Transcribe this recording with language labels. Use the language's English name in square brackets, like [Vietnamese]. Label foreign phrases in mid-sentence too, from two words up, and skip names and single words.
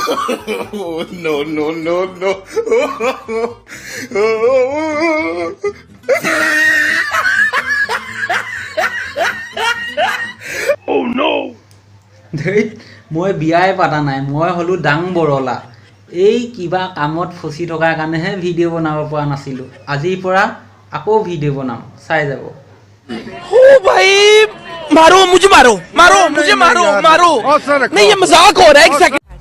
[English] No. Oh no! [Assamese] ধেইত, মই বিয়াই পাতা নাই, মই হ'লোঁ ডাং বৰলা। এই কিবা কামত ফচি থকাৰ কাৰণেহে ভিডিঅ' বনাব পৰা নাছিলোঁ। আজিৰ পৰা আকৌ ভিডিঅ' বনাম, চাই যাব। [Hindi] ओ भाई मारो मुझे नहीं ये मजाक हो रहा है एक सेकंड